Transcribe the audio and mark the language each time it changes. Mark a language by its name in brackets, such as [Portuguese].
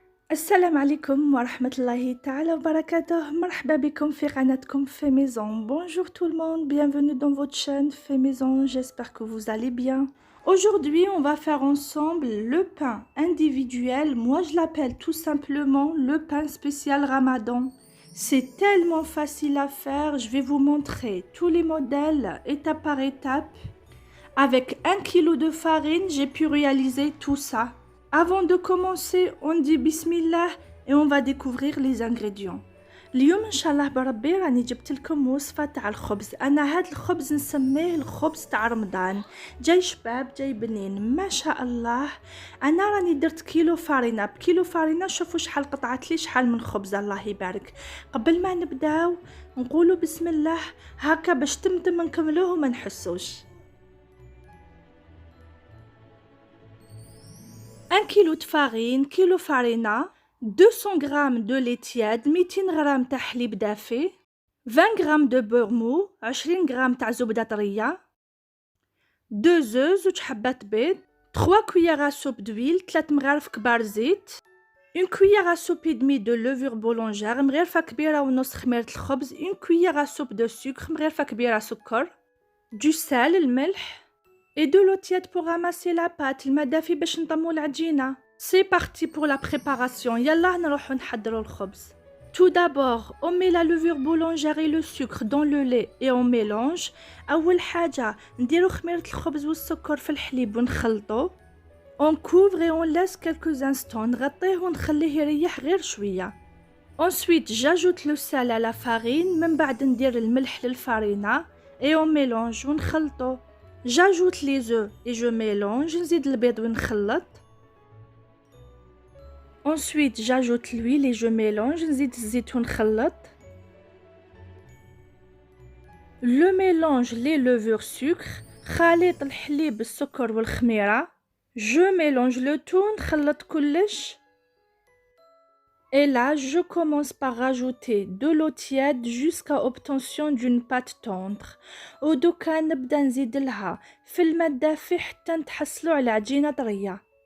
[Arabic] السلام عليكم ورحمة الله تعالى وبركاته. مرحبا بكم في قناتكم Fait Maison. [French] Bonjour tout le monde, bienvenue dans votre chaîne Fait Maison, j'espère que vous allez bien. Aujourd'hui, on va faire ensemble le pain individuel. Moi, je l'appelle tout simplement le pain spécial Ramadan. C'est tellement facile à faire, je vais vous montrer tous les modèles étape par étape. Avec 1 kg de farine, j'ai pu réaliser tout ça. Avant de commencer, on dit Bismillah et on va découvrir les ingrédients. [Arabic] اليوم ان شاء الله بربي راني جبت لكم وصفه تاع الخبز. انا هذا الخبز نسميه الخبز تاع رمضان، جاي شباب جاي بنين ما شاء الله. انا راني درت كيلو فارينه، بكيلو فارينه شوفوا شحال قطعت لي، شحال من خبز الله يبارك. قبل ما نبداو نقولوا بسم الله هكا باش تمتم نكملوه وما نحسوش. [French] 1 kg de farine, kilo farina, 200 g de lait tiède, 200 g [Arabic] تاع حليب دافي، [French] 20 g de beurre mou، 20 g [Arabic] تاع زبدة طرية، [French] 2 œufs، [Arabic] زوج حبات بيض، [French] 3 cuillères à soupe d'huile، 3 [Arabic] مغارف كبار زيت، [French] 1 cuillère à soupe et demie de levure boulangère، [Arabic] مغرفة كبيرة ونص خميرة الخبز، [French] 1 cuillère à soupe de sucre، [Arabic] مغرفة كبيرة سكر، [French] du sel [Arabic] الملح، [French] et de l'eau tiède pour ramasser la pâte. [Arabic] الماء دافي باش نطمو العجينة. [French] C'est parti pour la préparation. [Arabic] يلا نروحو نحضرو الخبز. [French] Tout d'abord, on met la levure boulangère et le sucre dans le lait et on mélange. [Arabic] أول حاجة نديرو خميرة الخبز والسكر في الحليب ونخلطو. [French] On couvre et on laisse quelques instants. [Arabic] نغطيه ونخليه يريح غير شوية. [French] Ensuite, j'ajoute le sel à la farine. [Arabic] من بعد ندير الملح للفارينة [French] et on mélange [Arabic] ونخلطو. [French] J'ajoute les œufs et je mélange. [Arabic] نزيد البيض ونخلط. [French] Ensuite, j'ajoute l'huile et je mélange. [Arabic] نزيد الزيت ونخلط. [French] Le mélange les levures sucre. [Arabic] خليط الحليب السكر والخميرة. [French] Je mélange le tout [Arabic] نخلط كلش. [French] Et là, je commence par rajouter de l'eau tiède jusqu'à obtention d'une pâte tendre. [Arabic] ودوكا نبدا نزيد لها في الماء الدافي حتى نتحصلوا على عجينة طرية.